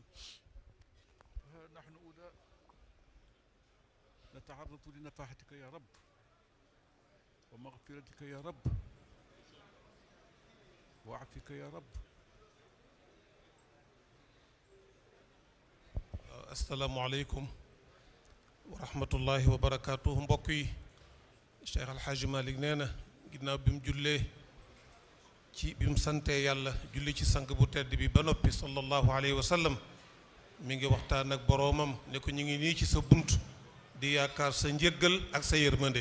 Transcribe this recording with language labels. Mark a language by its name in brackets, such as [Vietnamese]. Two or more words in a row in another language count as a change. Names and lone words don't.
[Arabic] ها نحن أولى نتعرض لنفحتك يا رب ومغفرتك يا رب وعفك يا رب. السلام عليكم ورحمة الله وبركاته. [Wolof] mbokk yi Cheikh Al Hadj Malick nee na ginnaaw bi mu jullee ci bi mu santee yàlla julli ci sang bu tedd bi ba noppi [Arabic] صلى الله عليه وسلم [Wolof] mi ngi waxtaan ak boroomam ne ko ñu ngi nii ci sa bunt di yaakaar sa njëggal ak sa yërmande.